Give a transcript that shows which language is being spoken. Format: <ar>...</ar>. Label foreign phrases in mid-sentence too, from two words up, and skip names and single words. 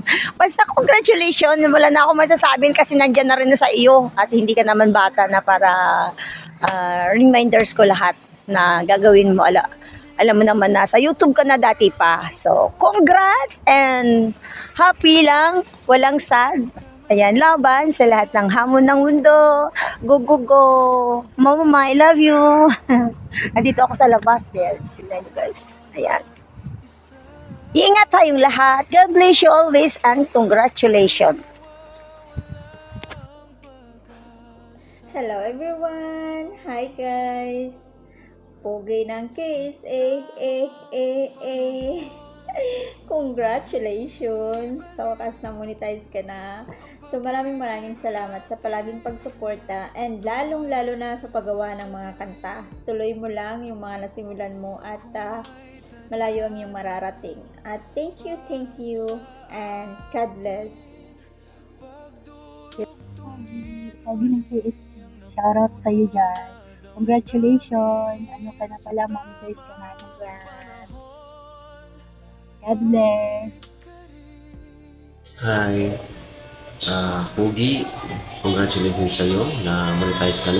<tl>Basta congratulations, wala na ako masasabing kasi nandyan na rin na sa iyo at hindi ka naman bata na para reminders ko lahat na gagawin mo. Alam mo naman na sa YouTube ka na dati pa. So,</tl> <en>congrats and happy</en> <tl>lang, walang sad. Ayan, laban sa lahat ng hamon ng mundo.</tl> <en>Go, go, go. Mama, I love you.</en> <tl>Nandito ako sa labas. Tignan niyo guys. Ayan. Iingat tayong lahat.</tl> <en>God bless you always and congratulations. Hello everyone! Hi guys!</en> <tl>Pogi ng KSA!</tl> <en>Congratulations!</en> <tl>Sa wakas na monetize ka na. So maraming salamat sa palaging pagsuporta and lalong-lalo na sa paggawa ng mga kanta. Tuloy mo lang yung mga nasimulan mo at malayo ang iyong mararating.</tl> <en>At thank you and God bless.</en> <tl>Pogi ng KSA. Shoutout sa'yo dyan. Congratulations! Ano ka na pala, monetize ka na.</tl> <en>Congrats! God bless! Hi!</en> <tl>Pogi, congratulations sa'yo na monetize ka na.</tl>